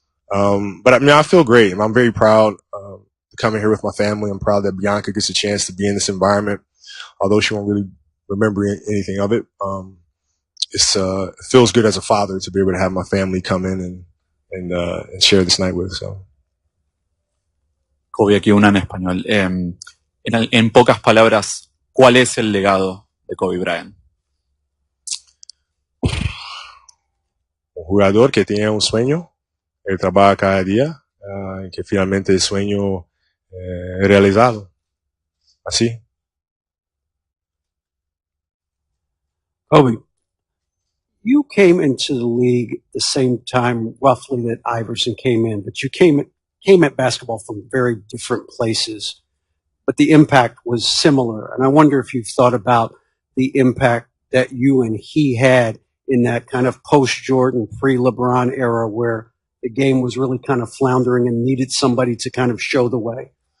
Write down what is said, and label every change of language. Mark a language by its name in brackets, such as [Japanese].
[English] But I mean, I feel great. I'm very proud to come in here with my family. I'm proud that Bianca gets a chance to be in this environment, although she won't really remember anything of it. It feels good as a father to be able to have my family come in and share this night with. So. [Spanish] Kobe, aquí una en español. En pocas palabras, ¿cuál es el legado de Kobe Bryant? Un jugador que tiene un sueño, él trabaja cada día, y que finalmente el sueño es realizado. Así. [English] Kobe, you came into the league the same time roughly that Iverson came in, but you came came at basketball from very different places, but the impact was similar. And I wonder if you've thought about the impact that you and he had in that kind of post-Jordan, pre-LeBron era where the game was really kind of floundering and needed somebody to kind of show the way.